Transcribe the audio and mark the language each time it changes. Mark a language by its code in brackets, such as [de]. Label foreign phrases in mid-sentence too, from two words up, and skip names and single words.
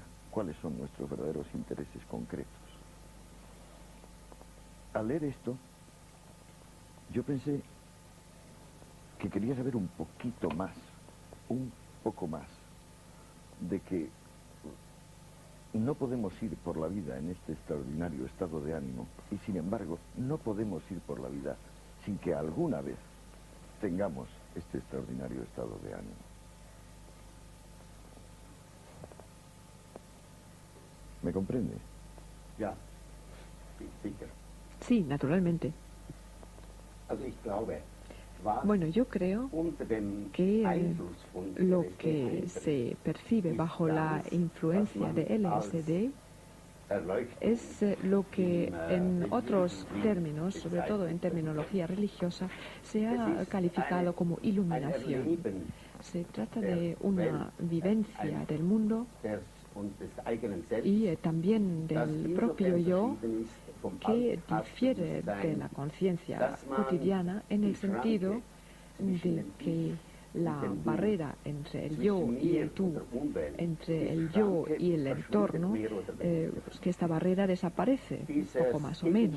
[es] ¿Cuáles son nuestros verdaderos intereses concretos? Al leer esto, yo pensé que quería saber un poquito más, un poco más, de que no podemos ir por la vida en este extraordinario estado de ánimo y, sin embargo, no podemos ir por la vida sin que alguna vez tengamos este extraordinario estado de ánimo. ¿Me comprende? [de] Ja, sicher. [es] Sí, naturalmente. [de] Also ich glaube, was [es] Bueno, yo creo [de] unter dem [es] que [de] Einfluss von [es] lo LSD que se percibe bajo la influencia de LSD es lo que en otros términos, sobre todo en terminología religiosa, se ha calificado como iluminación. Se trata de una vivencia del mundo y también del propio yo que difiere de la conciencia cotidiana en el sentido de que la barrera entre el yo y el tú, entre el yo y el entorno, que esta barrera desaparece, poco más o menos.